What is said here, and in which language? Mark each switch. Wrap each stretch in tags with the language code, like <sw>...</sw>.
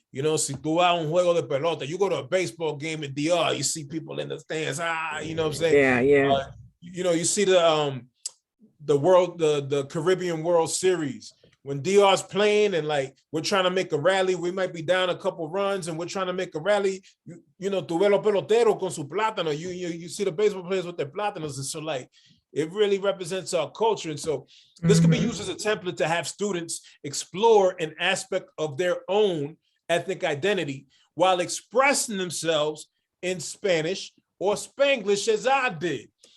<es>Si tú vas a un juego de pelota,</es> <en>you go to a baseball game in DR, you see people in the stands, you know what I'm saying? Yeah. You see the Caribbean World Series when DR's playing, and like we're trying to make a rally, we might be down a couple runs and we're trying to make a rally.</en> <es>Tu ves los peloteros con su plátano.</es> <en>You see the baseball players with their plátanos, and so like it really represents our culture. And so this can be used as a template to have students explore an aspect of their own ethnic identity while expressing themselves in Spanish or Spanglish, as I did.</en>